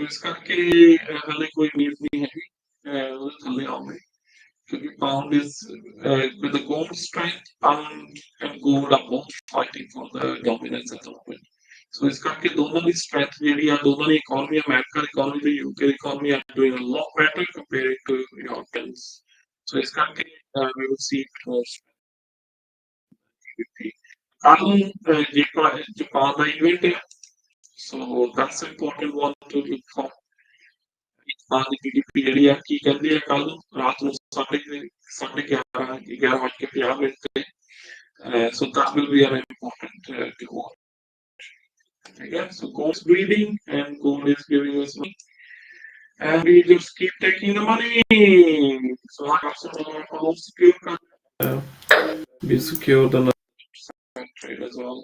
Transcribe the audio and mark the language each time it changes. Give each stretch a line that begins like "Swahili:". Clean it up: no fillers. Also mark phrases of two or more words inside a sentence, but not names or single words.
Punjabi: ਇਸ ਕਰਕੇ ਹਲੇ ਕੋਈ ਉਮੀਦ ਨਹੀਂ ਹੈਗੀ ਉਹਦੇ ਥੱਲੇ ਆਉਣੇ
English: ਕਿਉਂਕਿ pound is with the gold strength pound and gold are both fighting for the dominance at the moment so
Punjabi: ਇਸ ਕਰਕੇ ਦੋਨਾਂ ਦੀ
English: strength
Punjabi: ਜਿਹੜੀ ਆ ਦੋਨਾਂ ਦੀ
English: economy American economy ਤੇ UK economy are doing a lot better compared to Europeans so
Punjabi: ਇਸ ਕਰਕੇ
English: we will see Japan the event here. So that's an important one to look for.
Punjabi: Japan ਦੀ GDP ਜਿਹੜੀ ਆ ਕੀ ਕਹਿੰਦੀ ਹੈ ਕੱਲ ਨੂੰ ਰਾਤ ਨੂੰ 11:50 ਤੇ
English: so that will be an important to watch. Again, so gold is bleeding and gold is giving us money. And we just keep taking the money. So I got some almost secure. We secured another trade as well.